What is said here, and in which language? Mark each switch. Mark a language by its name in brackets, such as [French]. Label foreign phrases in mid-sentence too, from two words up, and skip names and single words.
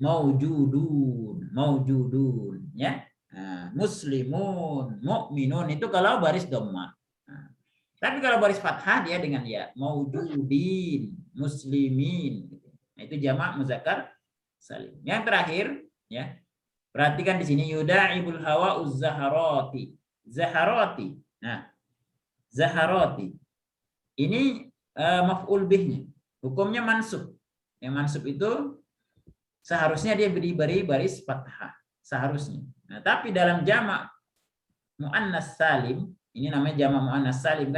[Indonesian] ya. Nah, [Arabic] مسلمون، مؤمنون [Indonesian] itu kalau baris dhammah. Nah, tapi kalau baris fathah dia dengan ya. [Arabic] موجودين، مسلمين. [Indonesian] Nah, itu jamak muzakkar salim. Yang terakhir, ya. Perhatikan di sini [Arabic] يداعب الهواء الزهرات. [Indonesian] Zaharati. Nah, zaharati. Ini maf'ul bihnya. Hukumnya mansub. Yang mansub itu seharusnya dia diberi baris fathah, seharusnya. Nah, tapi dalam jamak muannas salim, ini namanya jamak muannas salim.